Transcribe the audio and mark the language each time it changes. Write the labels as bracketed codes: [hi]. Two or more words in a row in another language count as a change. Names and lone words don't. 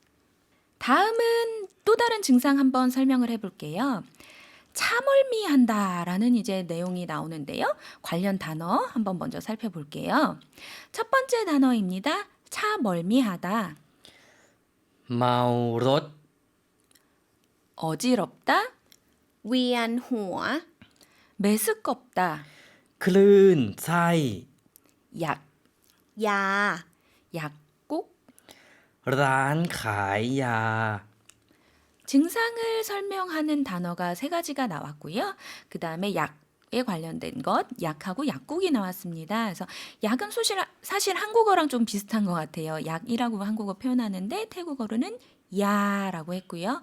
[ko] 다음은 또 다른 증상 한번 설명을 해볼게요. 차멀미한다라는 이제 내용이 나오는데요. 관련 단어 한번 먼저 살펴볼게요. 첫 번째 단어입니다. 차멀미하다. [th] เมารถ [ko] 어지럽다, [th] เวียนหัว [ko] 메스껍다, [th] คลื่นไส้ [ko] 약, [th] ยา [ko] 약국. [th] ร้านขายยา [ko] 증상을 설명하는 단어가 세 가지가 나왔고요. 그 다음에 약에 관련된 것, 약하고 약국이 나왔습니다. 그래서 약은 사실 한국어랑 좀 비슷한 것 같아요. 약이라고 한국어 표현하는데 태국어로는 야라고 했고요.